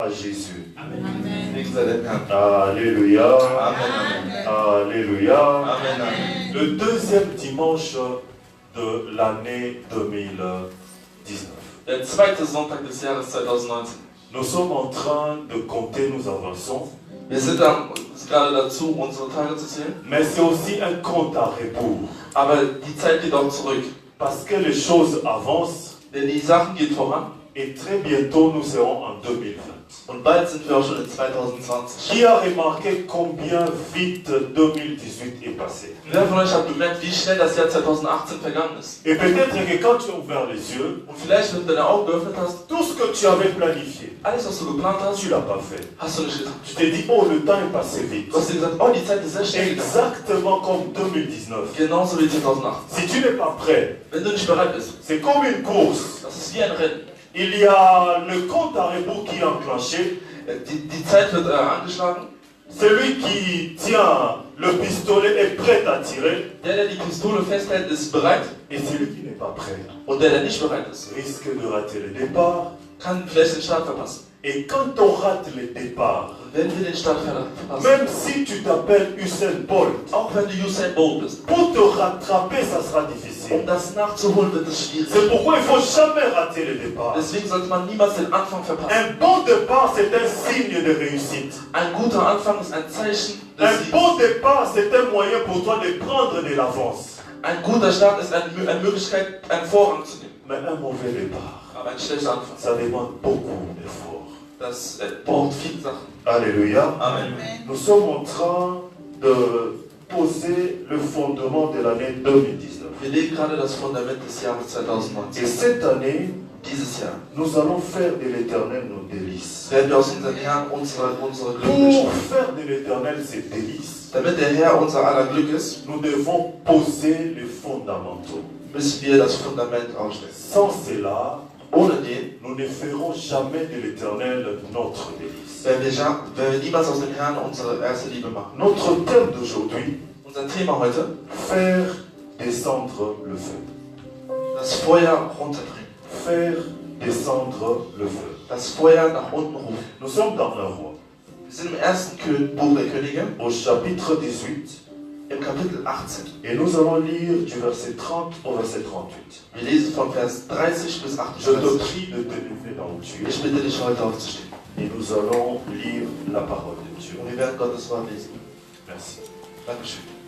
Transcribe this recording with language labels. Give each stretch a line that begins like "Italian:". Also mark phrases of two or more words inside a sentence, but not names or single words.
French: à Jésus. Amen. Alléluia. Amen. Alléluia. Amen. Le deuxième dimanche de l'année 2019.
German: Der zweite Sonntag des Jahres 2019.
French: Nous sommes en train de compter, nous avançons.
German: Wir sind gerade dazu, unsere Tage zu zählen.
French: Mais c'est aussi un compte à rebours.
German: Aber die Zeit geht auch zurück.
French: Parce que les choses avancent
German: Denn die Sachen gehen voran.
French: et très bientôt nous serons en 2020.
German: Und bald sind wir auch schon in 2020.
French: Qui a remarqué combien vite 2018 est passé?
German: Wer von euch hat bemerkt, wie schnell das Jahr 2018 vergangen ist?
French: Et peut-être que quand tu as ouvert les yeux,
German: Und vielleicht, wenn du deine Augen geöffnet hast,
French: tout ce que tu avais planifié,
German: alles, was du geplant hast,
French: tu ne l'as pas fait.
German: hast du nicht getan.
French: Tu t'es dit, oh, le temps est passé vite.
German: Du hast dir gesagt, oh, die Zeit ist sehr schnell gegangen.
French: Exactement comme 2019.
German: Genauso wie 2018.
French: Si tu n'es pas prêt,
German: Wenn du nicht bereit bist,
French: c'est comme une course.
German: das ist wie ein Rennen.
French: Il y a le compte à rebours qui est enclenché.
German: Die Zeit wird angeschlagen.
French: Celui qui tient le pistolet est prêt à tirer.
German: Der die Pistole festhält, ist bereit.
French: Et celui qui n'est pas prêt
German: Und der nicht bereit ist,
French: risque de rater le départ.
German: kann vielleicht den Start verpassen.
French: Et quand on rate le départ,
German: Wenn wir den Start verpassen,
French: même si tu t'appelles Usain Bolt,
German: auch wenn du Usain Bolt bist,
French: pour te rattraper, ça sera difficile.
German: das nachzuholen wird es schwierig.
French: C'est pourquoi il ne faut jamais rater le départ.
German: Deswegen sollte man niemals den Anfang verpassen.
French: Un bon départ, c'est un signe de réussite.
German: Ein guter Anfang ist ein Zeichen des
French: Un
German: Sieges.
French: bon départ, c'est un moyen pour toi de prendre de l'avance.
German: Ein guter Start ist eine Möglichkeit, einen Vorrang zu nehmen.
French: Mais un mauvais départ,
German: Aber ein schlechter Anfang,
French: ça demande beaucoup d'efforts.
German: das braucht viele Sachen.
French: Alléluia. Amen. Nous sommes en train de poser le fondement de l'année 2019.
German: Wir legen gerade das Fundament des Jahres 2019.
French: Et cette année,
German: Dieses Jahr
French: nous allons faire de l'éternel nos délices.
German: werden wir aus unserem Herrn unsere Glück
French: Pour
German: bestimmen.
French: faire de l'éternel ses délices,
German: Damit der Herr unser aller Glück ist,
French: nous devons poser les fondamentaux.
German: müssen wir das Fundament aufstellen.
French: Sans cela,
German: Ohne den
French: nous ne ferons jamais de l'éternel notre délice.
German: werden wir niemals aus dem Herrn unsere erste Liebe machen.
French: Notre thème d'aujourd'hui,
German: Unser Thema heute,
French: faire descendre le feu.
German: das Feuer runterbringen.
French: Faire descendre le feu.
German: Das Feuer nach unten rufen.
French: Nous sommes dans un roi.
German: Wir sind im ersten Buch der Könige,
French: Au chapitre 18,
German: im Kapitel 18.
French: et nous allons lire du verset 30 au verset 38.
German: Wir lesen von Vers 30 bis
French: Je te
German: 38.
French: prie de te lever là où tu es,
German: Ich bitte dich heute aufzustehen.
French: et nous allons lire la parole de Dieu.
German: Und wir werden Gottes Wort lesen.
French: Merci.
German: Dankeschön.